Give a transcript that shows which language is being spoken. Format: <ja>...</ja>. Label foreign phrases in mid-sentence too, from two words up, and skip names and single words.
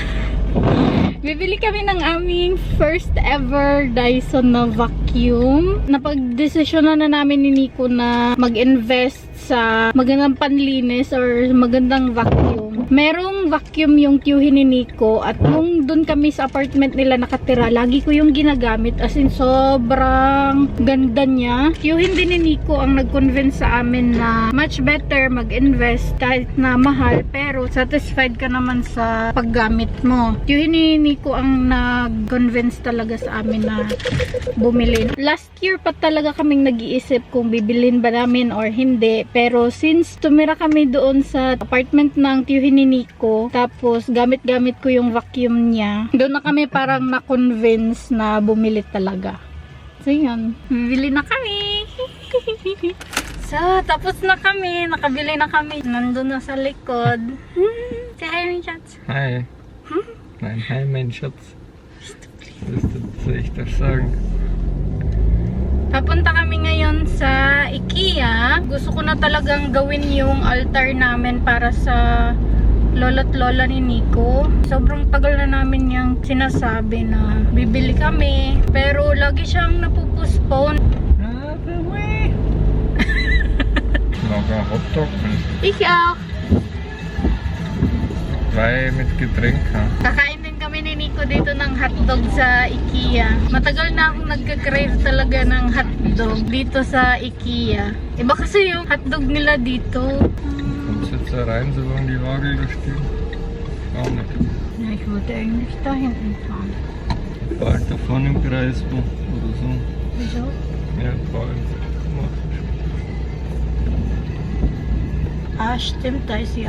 <tl>Bibili kami ng aming</tl> <en>first ever</en> <tl>Dyson na vacuum. Napag-desisyonan na namin ni Nico na mag-invest sa magandang panlinis or magandang vacuum. Merong vacuum yung tiyuhin ni Nico at nung dun kami sa apartment nila nakatira, lagi ko yung ginagamit</tl> <en>as in</en> <tl>sobrang ganda niya. Tiyuhin din ni Nico ang nag-convince sa amin na</tl> <en>much better</en> <tl>mag-invest kahit na mahal pero satisfied ka naman sa paggamit mo. Tiyuhin ni Nico ang nag-convince talaga sa amin na bumili. Last year pa talaga kaming nag-iisip kung bibilin ba namin or hindi. Pero since tumira kami doon sa apartment ng tiyuhin ni Nico, tapos gamit-gamit ko yung vacuum niya, doon na kami parang na-convince na bumili talaga. So yun, bibili na kami. So, tapos na kami. Nakabili na kami. Nandun na sa likod.</tl> <en>Say hi,</en> <tl>Manshats. Hi.</tl> <de>Nein, hi, mein Schatz. Was soll ich das sagen?</de> <tl>Papunta kami ngayon sa IKEA. Gusto ko na talagang gawin yung altar namin para sa lola't lola ni Nico. Sobrang tagal na namin yung sinasabi na bibili kami. Pero lagi siyang napupostpone.</tl> <de>Noch ein Hotdog. Ich auch. 2 mit Getränk.</de> <tl>Kakain din kami ni Nico dito ng hotdog sa IKEA. Matagal na akong nagka-crave talaga ng hotdog dito sa IKEA. Iba kasi yung hotdog nila dito.</tl> <de>Kommst jetzt da rein, solange die Waage da steht? Auch nicht. Ja, ich wollte eigentlich da hinten fahren. Bald da vorne im Kreis oder so. Wieso? Ja, bald. Ah, stimmt, da ist die</de>